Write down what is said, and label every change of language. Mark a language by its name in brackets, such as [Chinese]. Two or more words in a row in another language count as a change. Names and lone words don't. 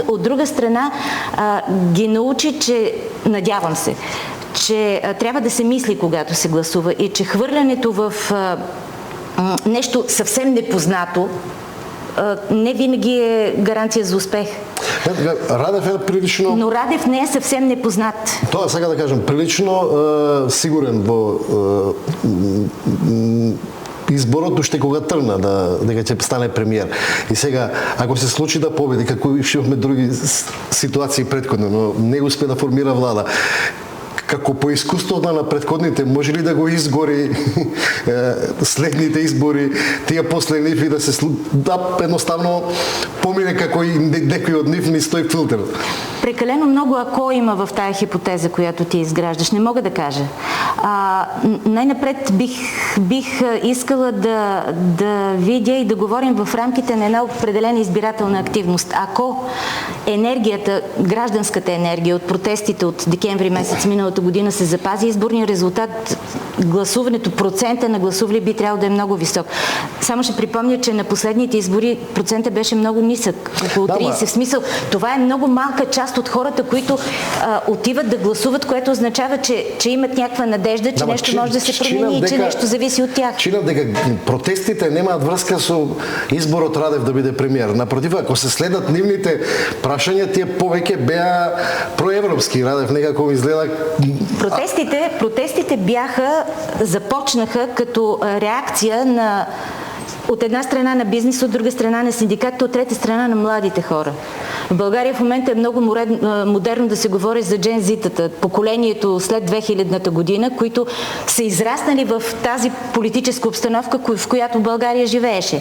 [Bulgarian] От друга страна ги научи, че, надявам се, че трябва да се мисли, когато се гласува и че хвърлянето в нещо съвсем непознато не винаги е гаранция за успех. Радев е прилично... Но Радев не е съвсем непознат. Това сега да кажем, [Macedonian] прилично сигурен во изборот уште кога тргна дека ќе стане премиер. И сега, ако се случи да победи, како имаме други ситуации предходно, но не успе да формира влада, како по искуството на предходните, може ли да го изгори следните избори, тия последни и да се едноставно помине како и некои од нив ни стои филтер? [Bulgarian] Прекалено много ако има в тая хипотеза, която ти изграждаш. Не мога да кажа. Най-напред бих искала да видя и да говорим в рамките на една определена избирателна активност. Ако енергията, гражданската енергия от протестите от декември месец миналата година се запази, изборния резултат, гласуването, процента на гласували би трябвало да е много висок. Само ще припомня, че на последните избори процентът беше много нисък. Около 30. В смисъл, това е много малка част от хората, които отиват да гласуват, което означава, че имат някаква надежда, че нещо може да се промени и че нещо зависи от тях. [Macedonian] Чинам дека протестите немаат врска со изборот Радев да биде премиер. Напротив, ако се следат нивните прашања, тие повеќе беа проевропски. Радев некако изгледа... [Bulgarian] Протестите започнаха като реакция на от една страна на бизнес, от друга страна на синдикатите, от трета страна на младите хора. В България в момента е много модерно да се говори за Gen Z-тата, поколението след 2000-та година, които са израснали в тази политическа обстановка, в която България живееше.